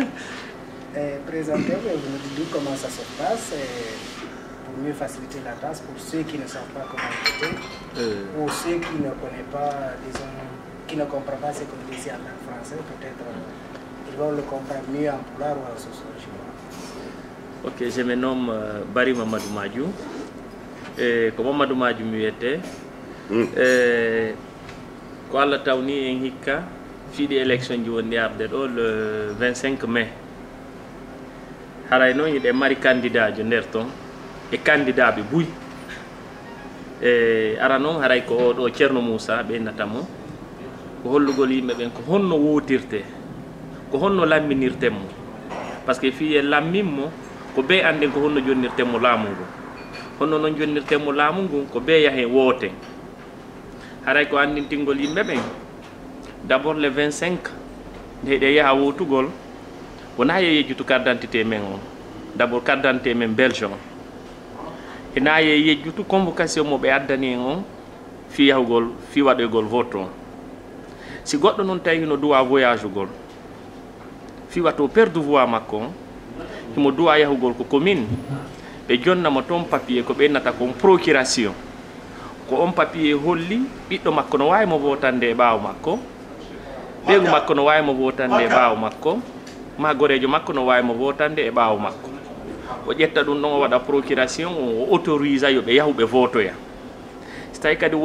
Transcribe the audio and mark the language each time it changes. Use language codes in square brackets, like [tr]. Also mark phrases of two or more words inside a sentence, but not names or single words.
[fr] Présentez-vous et vous nous dites comment ça se passe pour mieux faciliter la tâche pour ceux qui ne savent pas comment voter ou ceux qui ne connaissent pas, disons, qui ne comprennent pas ce qu'on dit ici en français. Peut-être ils vont le comprendre mieux en Poulard ou en Soussou. Ok, je me nomme Barry Mamadou Madiou. Et comme Mamadou Madiou m'était, [ff] ko Allah tawni en hikka fiiɗi élection ji woni arde ɗo [fr] le 25 mai [ff] haray noon yiɗe mari candidat jo nder ton e candidat ɓe buy e ara noon haray ko oɗo Ceerno Moussa ɓeynatamo ko hollugol yimɓe ɓen ko honno wotirte ko honno lamminirtenmo [fr] par ce que [ff] fiye lammimmo ko be anden ko honno jonnirtenmo laamu ngu honno noon jonnirtenmo laamu ngu ko be yahe wooten haray ko andintingol yimɓe ɓen [fr] d'abord le 25 [ff] nde ɗe yaha wotugol wona ye yejjutu [fr] carte d'identité [ff] men on [fr] d'abord carte d'identité [ff] men belge on ena ye yejjutu convocation mo ɓe addani en on fi yahugol fi waɗoygol vote on si goɗɗo noon tawi no duwa voyage ugol fi wato [fr] perdre voix [ff] makko on himo duwa yahugol ko commune ɓe jonnamo toon papier ko ɓennata kon procuration ko on papier holli ɓiɗɗo makko no wawi mo votande e ɓaawo makko ɓeygu makko no wawi mo votande e ɓaawo makko ma gorejo makko no wawi mo votande e ɓaawo makko o ƴetta ɗum ɗon o waɗa procuration o autorise yo ɓe yahuɓe votoya so tawi kadi